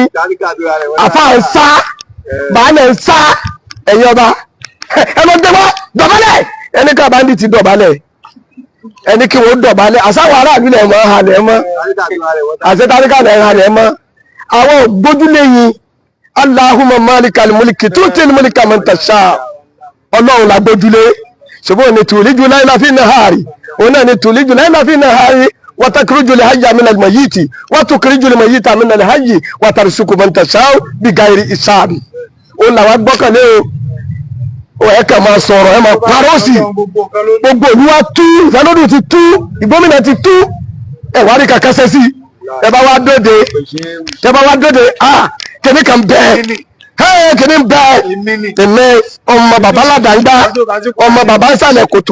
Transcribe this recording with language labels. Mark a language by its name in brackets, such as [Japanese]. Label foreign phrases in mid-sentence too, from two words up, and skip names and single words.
[Yoruba] Àfáà ń sá, bàálẹ̀ ń sá, ẹ̀yin ọba ẹ lọ gbé wá dọ̀bálẹ̀, ẹni ká báńdíìtì dọ̀bálẹ̀, ẹni kí wọ́n dọ̀bálẹ̀. Àsáwọ̀ aráàlú lẹ̀ mọ́ halẹ̀ mọ́, àṣetáríkà lẹ̀ halẹ̀ mọ́. Àwọn ògbójúlé yín, [Arabic] اللهم مالك الملك تؤتي الملك من تشاء, [Yoruba] Ọlọ́run la gbójúlé. [Arabic] Ṣùgbọ́n ní تولج الليل في النهار, [Yoruba] òun náà ní [Arabic] تولج الليل في النهار وتخرج الحي من الميت وتخرج الميت من الحي وترزق من تشاء بغير حساب. [Yoruba] Òun làwọn gbọ́kànlé o. Ẹ kàn máa sọ̀rọ̀, ẹ máa parọ́ sí gbogbo ìlú wa tú, ìfẹ́lódù ti tú, ìgbómìnà ti tú, ẹ wá rí kàkásẹ́ sí. Ẹ bá wá dóde, kìnní kan bẹ́ẹ̀, kìnní bẹ́ẹ̀, èmi ọmọ bàbá ládàá, ọmọ bàbá ń sàlẹ̀ kòtò.